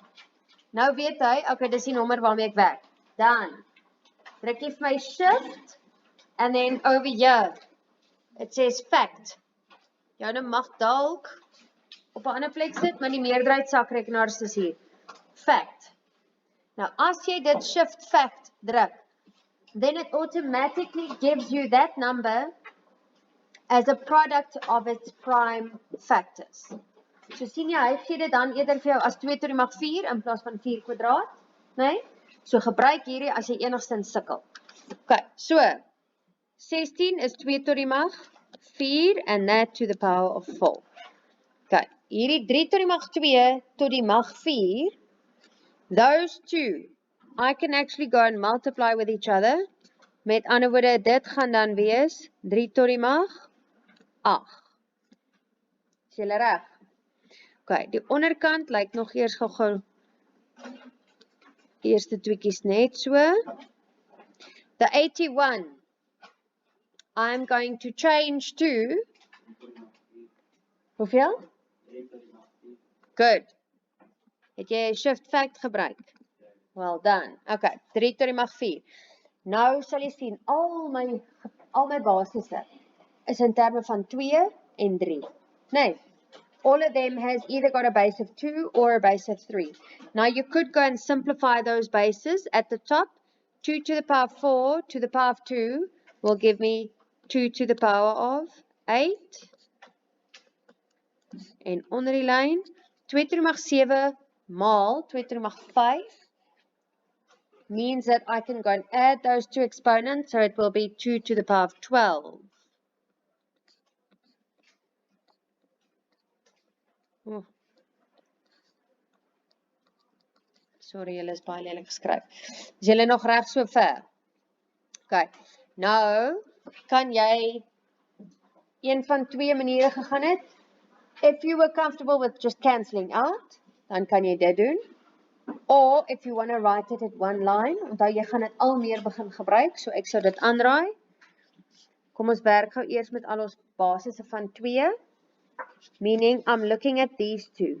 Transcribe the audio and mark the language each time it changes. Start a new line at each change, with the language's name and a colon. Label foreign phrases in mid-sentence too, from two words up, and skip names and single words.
Afrikaans: Nou weet hy, okay, dis die nommer waarmee ek werk. Dan druk jy vir my
English: shift and then over here it says fact.
Afrikaans: Joune mag dalk op 'n ander plek sit, maar die meerderheid sakrekenaars is hier. Fact. Nou as jy dit shift fact druk,
English: then it automatically gives you that number as a product of its prime factors.
Afrikaans: So sien jy, hy gee dit dan eerder vir jou as 2 tot die mag 4 in plaas van 4 kwadraat, né? So gebruik hierdie as jy enigstens sukkel.
English: Okay, so 16 is 2
Afrikaans: tot die mag
English: 4 and that to the power of 4.
Afrikaans: Okay, hierdie 3 tot die mag 2 tot die mag 4,
English: those two, I can actually go and multiply with each other.
Afrikaans: Met ander woorde, dit gaan dan wees 3 tot die mag 8. Is julle reg? Okay, die onderkant lyk nog eers gou eerste tweekies net so.
English: The 81, I'm going to change to, hoeveel? Good.
Afrikaans: Het jy shift fact gebruik?
English: Well done.
Afrikaans: Okay, 3 tot die mag 4. Nou sal jy sien, al my basisse is in terme van 2 en 3. Nee,
English: all of them has either got a base of 2 or a base of 3. Now you could go and simplify those bases. At the top, 2 to the power of 4 to the power of 2 will give me 2 to the power of 8.
Afrikaans: En onder die lyn, 2 tot die mag 7 maal
English: 2 to the mag 5 means that I can go and add those two exponents, so it will be 2 to the power of 12. Oh, sorry,
Afrikaans: julle is baie lelik geskryf. Is julle nog reg so ver? Okay, nou kan jy een van twee maniere gegaan het.
English: If you were comfortable with just cancelling out,
Afrikaans: dan kan jy dit doen.
English: Or if you want to write it at one line,
Afrikaans: onthou jy gaan dit al meer begin gebruik, so ek sou dit aanraai. Kom ons werk gou eers met al ons basisse van 2,
English: meaning I'm looking at these two.